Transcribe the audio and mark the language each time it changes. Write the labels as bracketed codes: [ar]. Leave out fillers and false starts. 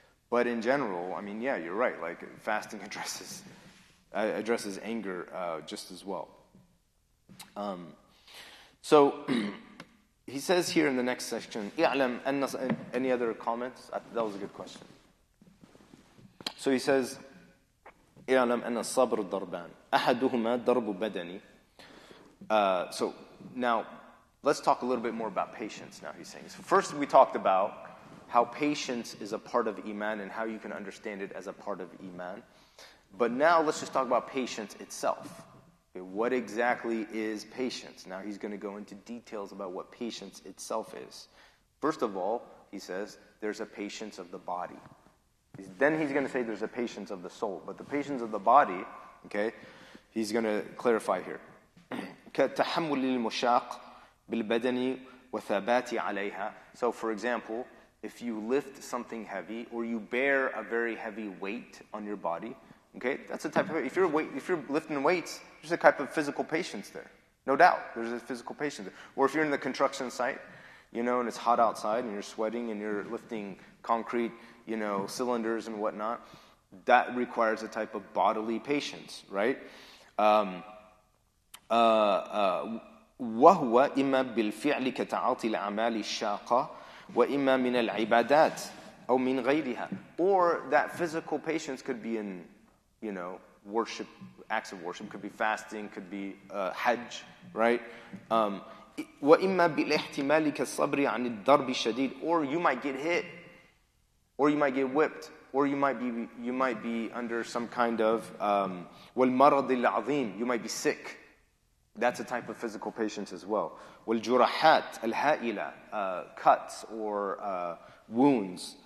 [en] But in general, I mean, yeah, you're right. Like, fasting addresses anger just as well. So he says here in the next section, any other comments? That was a good question. So he says, [ar] اعلم أن الصبر ضربان أحدهما ضرب بدني. [en] So now, let's talk a little bit more about patience now, he's saying. So first we talked about how patience is a part of Iman and how you can understand it as a part of Iman. But now let's just talk about patience itself. Okay, what exactly is patience? Now he's going to go into details about what patience itself is. First of all, he says, there's a patience of the body. Then he's going to say there's a patience of the soul. But the patience of the body, okay, he's going to clarify here. [ar] كتحمل المشاق بالبدن وثبات عليها. [en] So, for example, if you lift something heavy or you bear a very heavy weight on your body, okay, that's a type of, if you're lifting weights, there's a type of physical patience there. No doubt, there's a physical patience there. Or if you're in the construction site, you know, and it's hot outside and you're sweating and you're lifting concrete, you know, cylinders and whatnot, that requires a type of bodily patience, right? [ar] وهو إما بالفعل كتعاطي الأعمال الشاقة وإما من العبادات أو من غيرها. [en] Or that physical patience could be in, you know, worship, acts of worship, could be fasting, could be hajj, right? [ar] وإما بالاحتمال كالصبر عن الضرب الشديد. [en] Or you might get hit, or you might get whipped, or you might be under some kind of [ar] والمرض العظيم, [en] you might be sick. That's a type of physical patience as well. [ar] والجراحات الهائلة, [en] cuts or wounds,